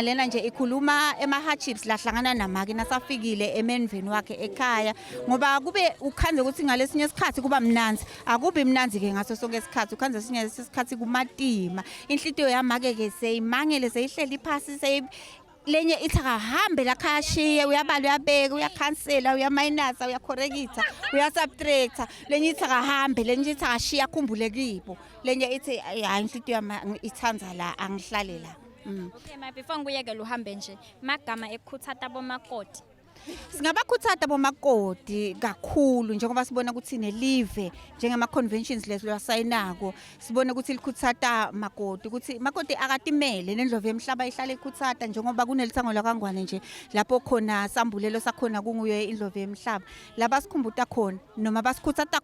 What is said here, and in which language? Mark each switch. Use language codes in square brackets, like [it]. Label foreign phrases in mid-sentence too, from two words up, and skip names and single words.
[ss] lena nje ikhuluma ema hardships lahlangana namake nasafikile emenveni wakhe ekhaya ngoba kube ukhanze ukuthi ngalesinye isikhathi kuba mnanzi akubi mnanzi ke ngaso sonke isikhathi ukhanze sinye isikhathi kumatima inhlitiyo yamake ke seyimangele seyihleli phasi lenye ithi akahambe la khashiye uyabala uyabeka uyakhansela uyaminus uyacorrecta uyasubtracta lenye ithi akahambe lenye ithi akashiya akhumbule kibo lenye ithi hayi inhlitiyo yami ithanza la angihlale la. Okay my before ngiyeke uhambe nje magama ekukhuthata bomakoti. Singabakhuthata bomakoti kakhulu njengoba sibona ukuthi nelive njengama conventions lesiyasayinako sibona ukuthi likhuthata makoti ukuthi makoti akatimele nendlovu emhlaba ihlala ikhuthata njengoba kunelithango lakangwane nje lapho khona sambulelo sakhona kunguye indlovu emhlaba laba sikhumbuta khona noma basikhuthata